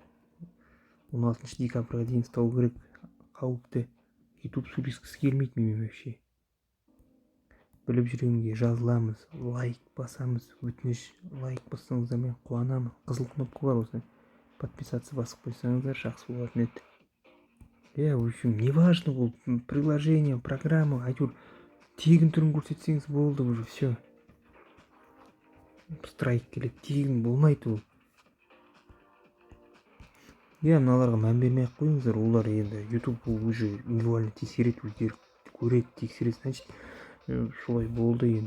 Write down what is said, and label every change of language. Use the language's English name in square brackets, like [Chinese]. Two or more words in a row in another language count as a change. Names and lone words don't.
[Kazakh] 16 декабрьға дейін ұстау керек. Қауіпті. YouTube сөйлескісі келмейді менімен вообще. Біліп жүремінге жазыламыз, лайк басамыз, өтініш лайк бассаңыздар мен қуанамын. Қызыл кнопка бар, осыны подписаться басып қойсаңыздар жақсы болатын еді. [Russian] В общем, не важно, [Kazakh] ол приложение, программа, әйтеуір тегін түрін көрсетсеңіз болды [Russian] уже, все. [Kazakh] Страйк келеді, тегін болмайды ол. Мыналарға мән бермей-ақ қойыңыздар, олар енді YouTube [Russian] уже индивидуально [Kazakh] тексереді, өздері көреді, тексереді, значит, солай болды енді.